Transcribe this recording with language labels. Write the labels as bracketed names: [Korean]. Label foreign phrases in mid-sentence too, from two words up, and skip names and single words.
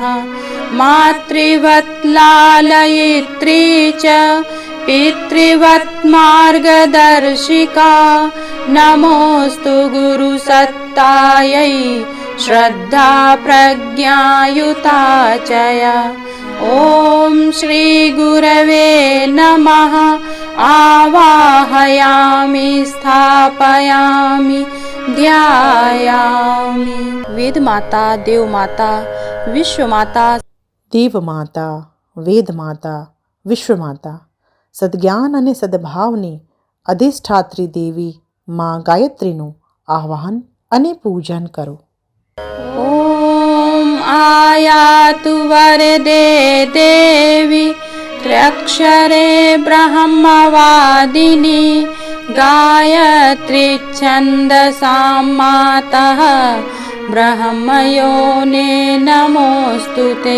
[Sanskrit] मातृवत् लालयित्री च पितृवत् मार्गदर्शिका नमोऽस्तु गुरुसत्तायै श्रद्धा प्रज्ञायुता च या। ॐ श्रीगुरवे नमः। आवाहयामि स्थापयामि ध्यायामि। वेद माता, देव माता, विश्व माता, [Gujarati] દેવ માતા, વેદ માતા, વિશ્વ માતા, સદજ્ઞાન અને સદભાવની અધિષ્ઠાત્રી દેવી મા ગાયત્રીનું આહ્વાન અને પૂજન કરો. [Sanskrit] ॐ आयातु वरदे देवी त्र्यक्षरे ब्रह्मवादिनी गायत्री छन्दसां मातः ब्रह्मयोने नमोऽस्तु ते।